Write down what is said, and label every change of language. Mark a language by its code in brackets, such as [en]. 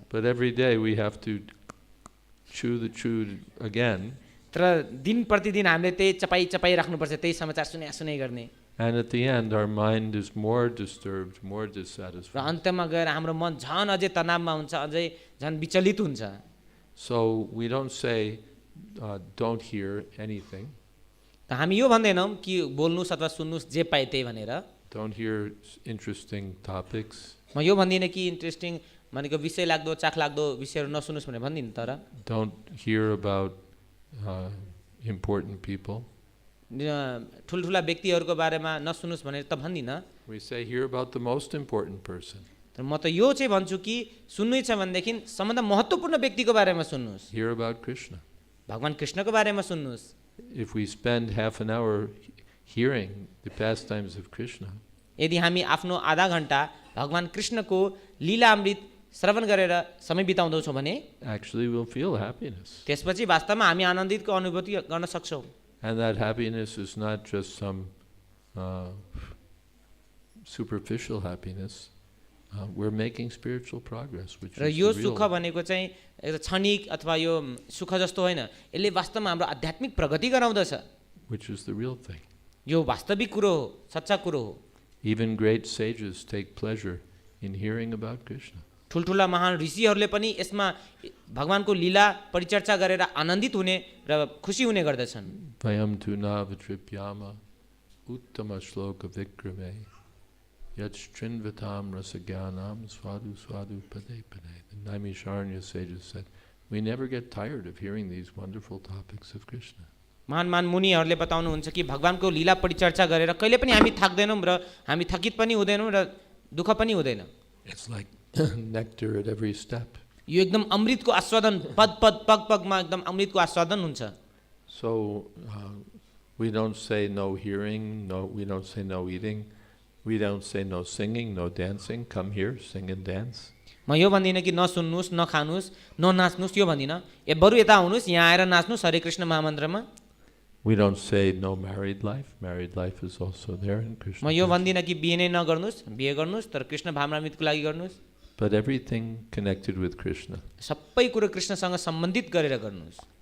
[en] But every day we have to chew again. [ne] तर दिन प्रतिदिन हामीले त्यही चपाइ राख्नुपर्छ त्यही समाचार सुने गर्ने [en] And at the end our mind is more disturbed, more [ne] र [en] dissatisfied. [ne] अन्त्यमा गएर हाम्रो मन झन् अझै तनावमा हुन्छ अझै झन् विचलित हुन्छ [en] So we don't say don't hear anything. [ne] त हामी यो भन्दैनौँ कि बोल्नुहोस् अथवा सुन्नुहोस् जे पाए त्यही भनेर [en] Don't hear interesting topics. [ne] म यो भन्दिनँ कि इन्ट्रेस्टिङ भनेको विषय लाग्दो चाख लाग्दो विषयहरू नसुन्नुहोस् भनेर भन्दिनँ तर [en] Don't hear about important people. [ne] ठुल्ठुला व्यक्तिहरूको बारेमा नसुन्नुहोस् भनेर त भन्दिनँ [en] We say hear about the most important person. [ne] तर म त यो चाहिँ भन्छु कि सुन्नै छ भनेदेखि सबभन्दा महत्त्वपूर्ण व्यक्तिको बारेमा सुन्नुहोस् [en] Hear about Krishna. [ne] भगवान कृष्णको बारेमा सुन्नुहोस् [en] If we spend half an hour hearing the pastimes of Krishna, [ne] यदि हामी आफ्नो आधा घन्टा भगवान कृष्णको लीला अमृत श्रवण गरेर समय बिताउँदछौँ भने [en] actually we'll feel happiness. [ne] त्यसपछि वास्तवमा हामी आनन्दितको अनुभूति गर्न सक्छौँ [en] And that happiness is not just some superficial happiness. We're making spiritual progress, which [ne] र [en] is [ne] यो [en] the [ne] सुख [en] real. [ne] भनेको चाहिँ एउटा क्षणिक अथवा यो सुख जस्तो होइन यसले वास्तवमा हाम्रो आध्यात्मिक प्रगति गराउँदछ [en] Which is the real thing. [ne] यो वास्तविक कुरो हो सच्चा कुरो हो [en] Even great sages take pleasure in hearing about Krishna. [ne] ठुल्ठुला महान ऋषिहरूले पनि यसमा भगवानको लीला परिचर्चा गरेर आनन्दित हुने र खुसी हुने गर्दछन् [sa] Vayam tu navatripyama uttama shloka vikrame yachrinvatam rasagyanam svadu svadu pade pade. [en] The Naimisharanya sages said, we never get tired of hearing these wonderful topics of Krishna. [ne] महान महान मुनिहरूले बताउनुहुन्छ कि भगवानको लीला परिचर्चा गरेर कहिले पनि हामी थाक्दैनौँ र हामी थकित पनि हुँदैनौँ र दुःख पनि हुँदैन [en] It's like nectar at every step. [ne] यो एकदम अमृतको आस्वादन पग पगमा एकदम अमृतको आस्वादन हुन्छ [en] So we don't say no hearing, we don't say no eating, we don't say no singing, no dancing. Come here, sing and dance. [ne] म यो भन्दिनँ कि नसुन्नुहोस् नखानुहोस् ननाच्नुहोस् यो भन्दिनँ बरु यता आउनुहोस् यहाँ आएर नाच्नुहोस् हरे Krishna महामन्त्रमा [en] We don't say no married life. Married life is also there in Krishna. [ne] म यो भन्दिनँ कि बिहे नै नगर्नुहोस् बिहे गर्नुहोस् तर कृष्ण भावनामृतको लागि गर्नुहोस् [en] But everything connected with Krishna. [ne] सबै कुरो कृष्णसँग सम्बन्धित गरेर गर्नुहोस्